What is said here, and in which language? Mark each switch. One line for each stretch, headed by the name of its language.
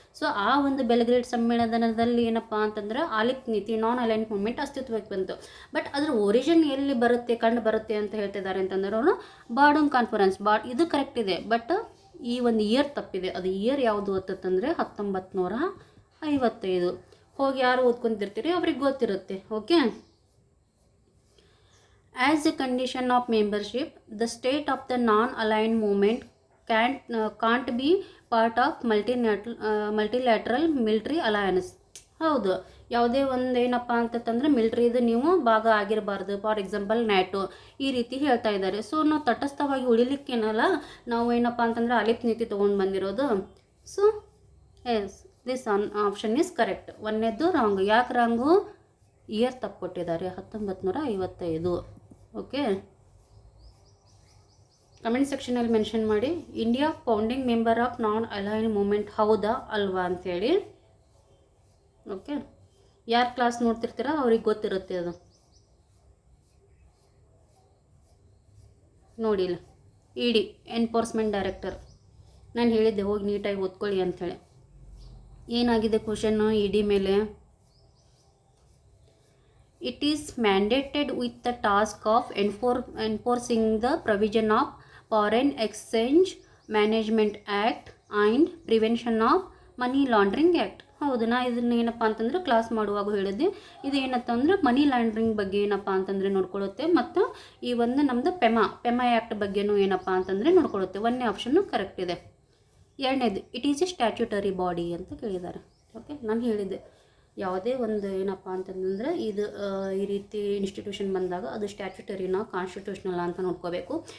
Kannada: So ಆ ಒಂದು Belgrade ಸಮ್ಮೇಳನದಲ್ಲಿ ಏನಪ್ಪ ಅಂತಂದ್ರೆ ಆಲಿಪ್ ನೀತಿ, ನಾನ್ ಅಲೈನ್ ಮೂವ್ಮೆಂಟ್ ಅಸ್ತಿತ್ವಕ್ಕೆ ಬಂತು. ಬಟ್ ಅದ್ರ ಒರಿಜಿನ್ ಎಲ್ಲಿ ಬರುತ್ತೆ, ಕಂಡು ಬರುತ್ತೆ ಅಂತ ಹೇಳ್ತಿದ್ದಾರೆ ಅಂತಂದ್ರೆ ಅವರು ಬಾಡೂಮ್ ಕಾನ್ಫರೆನ್ಸ್. ಇದು ಕರೆಕ್ಟ್ ಇದೆ, ಬಟ್ ಈ ಒಂದು ಇಯರ್ ತಪ್ಪಿದೆ. ಅದು ಇಯರ್ ಯಾವುದು ಅಂತಂದರೆ 1955. ಹೋಗಿ ಯಾರು ಓದ್ಕೊಂತಿರ್ತೀರಿ ಅವ್ರಿಗೆ ಗೊತ್ತಿರುತ್ತೆ.
English: Okay, as a condition of membership, the state of the non-aligned movement can't be part of multilateral military alliance.
Kannada: ಹೌದು, ಯಾವುದೇ ಒಂದು ಏನಪ್ಪ ಅಂತಂದರೆ ಮಿಲ್ಟ್ರಿದು ನೀವು ಭಾಗ ಆಗಿರಬಾರ್ದು. ಫಾರ್ ಎಕ್ಸಾಂಪಲ್ ನ್ಯಾಟೋ, ಈ ರೀತಿ ಹೇಳ್ತಾ ಇದ್ದಾರೆ. ಸೊ ನಾವು ತಟಸ್ಥವಾಗಿ ಉಳಿಲಿಕ್ಕೇನಲ್ಲ ನಾವು ಏನಪ್ಪ ಅಂತಂದರೆ ಅಲಿಪ್ ನೀತಿ ತೊಗೊಂಡು ಬಂದಿರೋದು.
English: So yes, this option is correct.
Kannada: ಒಂದನೇದ್ದು wrong. ಯಾಕೆ ರಾಂಗು? ಇಯರ್ ತಪ್ಪು ಕೊಟ್ಟಿದ್ದಾರೆ, 1955. ಓಕೆ, ಕಮೆಂಟ್ ಸೆಕ್ಷನಲ್ಲಿ ಮೆನ್ಷನ್ ಮಾಡಿ
English: India founding member of non align movement
Kannada: ಹೌದಾ ಅಲ್ವಾ ಅಂಥೇಳಿ. ಓಕೆ, ಯಾರು ಕ್ಲಾಸ್ ನೋಡ್ತಿರ್ತೀರ ಅವ್ರಿಗೆ ಗೊತ್ತಿರುತ್ತೆ ಅದು. ನೋಡಿಲ್ಲ, ಇಡಿ ಎನ್ಫೋರ್ಸ್ಮೆಂಟ್ ಡೈರೆಕ್ಟರ್. ನಾನು ಹೇಳಿದ್ದೆ ಹೋಗಿ ನೀಟಾಗಿ ಓದ್ಕೊಳ್ಳಿ ಅಂಥೇಳಿ. ಏನಾಗಿದೆ ಕ್ವಶನ್ನು ಇಡಿ ಮೇಲೆ?
English: It is mandated with the task of enforcing the provision of Foreign Exchange Management Act and Prevention of Money Laundering Act.
Kannada: ಹೌದು, ನಾ ಇದನ್ನ ಏನಪ್ಪ ಅಂತಂದ್ರೆ ಕ್ಲಾಸ್ ಮಾಡುವಾಗ ಹೇಳಿದ್ದೆ. ಇದು ಏನಂತಂದ್ರೆ ಮನಿ ಲಾಂಡ್ರಿಂಗ್ ಬಗ್ಗೆ ಏನಪ್ಪ ಅಂತಂದರೆ ನೋಡ್ಕೊಳ್ಳುತ್ತೆ, ಮತ್ತು ಈ ಒಂದು ನಮ್ಮದು ಪೆಮಾ ಆ್ಯಕ್ಟ್ ಬಗ್ಗೆನೂ ಏನಪ್ಪ ಅಂತಂದರೆ ನೋಡ್ಕೊಳ್ಳುತ್ತೆ. ಒಂದನೇ ಆಪ್ಷನ್ನು ಕರೆಕ್ಟ್ ಇದೆ. ಎರಡನೇದು,
English: it is a statutory body
Kannada: ಅಂತ ಕೇಳಿದ್ದಾರೆ. ಓಕೆ, ನಾನು ಹೇಳಿದ್ದೆ ಯಾವುದೇ ಒಂದು ಏನಪ್ಪ ಅಂತಂದರೆ ಇದು ಈ ರೀತಿ ಇನ್ಸ್ಟಿಟ್ಯೂಷನ್ ಬಂದಾಗ ಅದು ಸ್ಟ್ಯಾಚ್ಯುಟರಿನ ಕಾನ್ಸ್ಟಿಟ್ಯೂಷನಲ್ ಅಂತ ನೋಡ್ಕೋಬೇಕು.